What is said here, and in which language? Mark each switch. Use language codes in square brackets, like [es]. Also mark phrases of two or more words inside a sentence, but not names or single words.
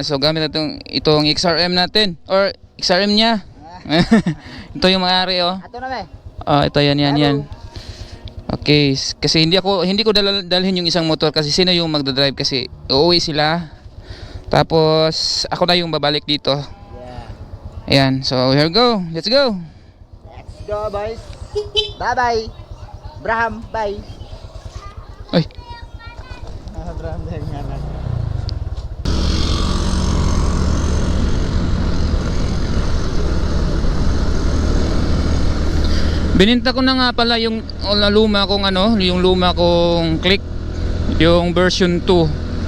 [tl] So gamit itong XRM natin or XRM niya. Ito yung may-ari, oh. Ato na be. Ito yan. Okay, kasi hindi ko dalhin yung isang motor kasi sino yung magdadrive kasi uuwi sila. Tapos ako na yung babalik dito. Ayan, [en] so here we go. Let's go. Let's go, boys. Bye-bye. Braham, bye. [tl] Ay. Braham din nga na. Bininta ko na nga pala yung luma kong Click, yung version 2.